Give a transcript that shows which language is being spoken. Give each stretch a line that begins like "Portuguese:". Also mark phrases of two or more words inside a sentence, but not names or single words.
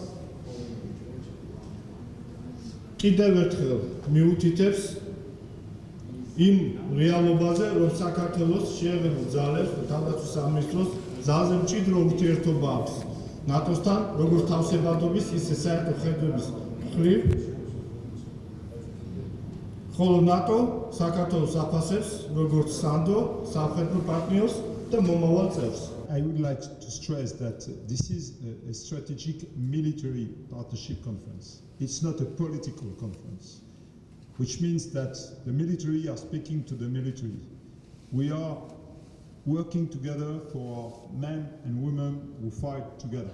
Georgian: კიდევ ერთხელ მიუთითებს იმ რეალობაზე, რომ საქართველოს შეერთებულ ძალებს და თავდაცვის სამინისტროს ძალზე მჭიდრო ურთიერთობა აქვს ნატოსთან, როგორც თავსებადობის, ისე საერთო ხედვების მხრივ, ხოლო ნატო საქართველოს აფასებს როგორც სანდო, სამხედრო პარტნიორს და მომავალ წევრს.
English: I would like to stress that this is a strategic military partnership conference. It's not a political conference, which means that the military are speaking to the military. We are working together for men and women who fight together.